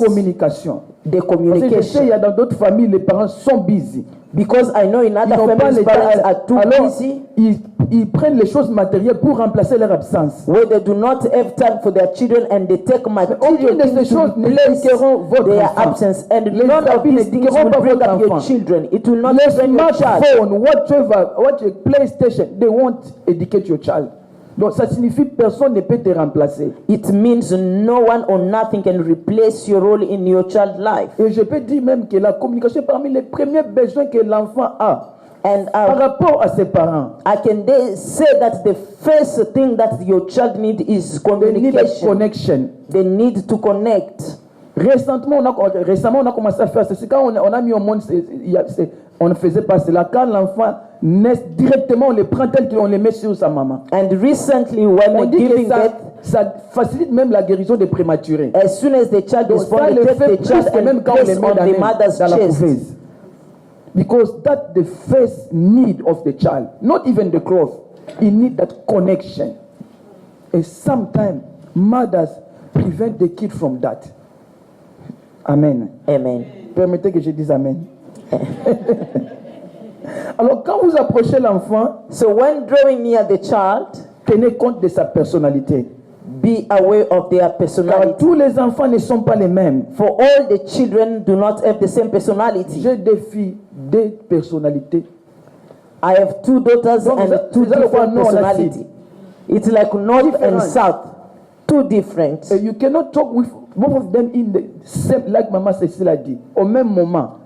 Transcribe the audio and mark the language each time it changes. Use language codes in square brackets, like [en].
[fr] la communication. [en] The communication. [fr] Parce que je sais, il y a dans d'autres familles, les parents sont [en] busy. Because I know in other families, parents are too busy. [fr] Ils prennent les choses matérielles pour remplacer leur absence. [en] Where they do not have time for their children and they take material things to replace their absence. And none of these things will bring up your children. It will not bring your child. Smartphone, whatever, PlayStation, they won't educate your child. [fr] Donc ça signifie personne ne peut te remplacer. [en] It means no one or nothing can replace your role in your child's life. [fr] Et je peux dire même que la communication est parmi les premiers besoins que l'enfant a. [en] And [fr] par rapport à ses parents. [en] I can say that the first thing that your child needs is communication. They need connection. They need to connect. [fr] Récemment, on a commencé à faire ceci. Quand on a mis au monde, on ne faisait pas cela. Quand l'enfant naît directement, on les prend tel qu'on les met sur sa maman. [en] And recently, when giving birth, [fr] ça facilite même la guérison des prématurés. [en] As soon as the child is born, they take the child and place on the mother's chest. Because that's the first need of the child, not even the clothes. He needs that connection. And sometimes mothers prevent the kid from that. Amen. Amen. [fr] Permettez que je dise amen. Alors quand vous approchez l'enfant, [en] so when drawing near the child, [fr] tenez compte de sa personnalité. [en] Be aware of their personality. [fr] Car tous les enfants ne sont pas les mêmes. [en] For all the children do not have the same personality. [fr] J'ai deux filles, deux personnalités. [en] I have two daughters and two different personalities. It's like north and south, two different. You cannot talk with both of them in the same, like Maman Cécile a dit, [fr] au même moment.